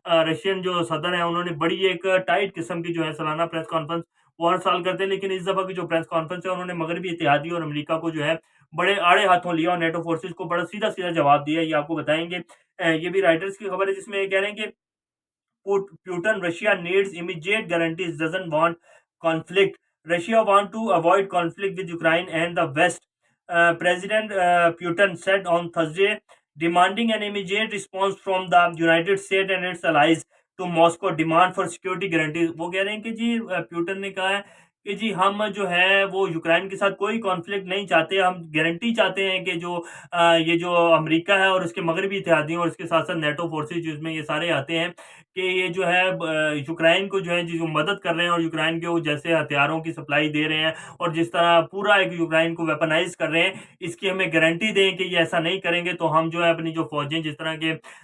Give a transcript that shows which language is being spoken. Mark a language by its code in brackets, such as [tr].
[ur] Russian جو صدر ہیں انہوں نے بڑی ایک ٹائٹ قسم کی جو ہے سالانہ پریس کانفرنس وہ ہر سال کرتے ہیں، لیکن اس دفعہ کی جو پریس کانفرنس ہے انہوں نے مغربی اتحادی اور امریکہ کو جو ہے بڑے آڑے ہاتھوں لیا، اور نیٹو فورسز کو بڑا سیدھا سیدھا جواب دیا، یہ آپ کو بتائیں گے۔ یہ بھی رائٹرز کی خبر ہے جس میں یہ کہہ رہے ہیں کہ [en] Putin, Russia needs immediate guarantees, doesn't want conflict. Russia want to avoid conflict with Ukraine and the West. President Putin said on Thursday, demanding an immediate response from the United States and its allies to Moscow demand for security guarantees. [ur] وہ کہہ رہے ہیں کہ جی Putin نے کہا ہے کہ جی ہم جو ہے وہ یوکرائن کے ساتھ کوئی کانفلکٹ نہیں چاہتے، ہم گارنٹی چاہتے ہیں کہ یہ جو امریکہ ہے اور اس کے مغربی اتحادیوں اور اس کے ساتھ ساتھ نیٹو فورسز جس میں یہ سارے آتے ہیں کہ یہ جو ہے یوکرائن کو جو ہے جو مدد کر رہے ہیں، اور یوکرائن کے وہ جیسے ہتھیاروں کی سپلائی دے رہے ہیں اور جس طرح پورا ایک یوکرائن کو ویپنائز کر رہے ہیں، اس کی ہمیں گارنٹی دیں کہ یہ ایسا نہیں کریں گے تو ہم جو ہے اپنی جو فوجیں، جس طرح کے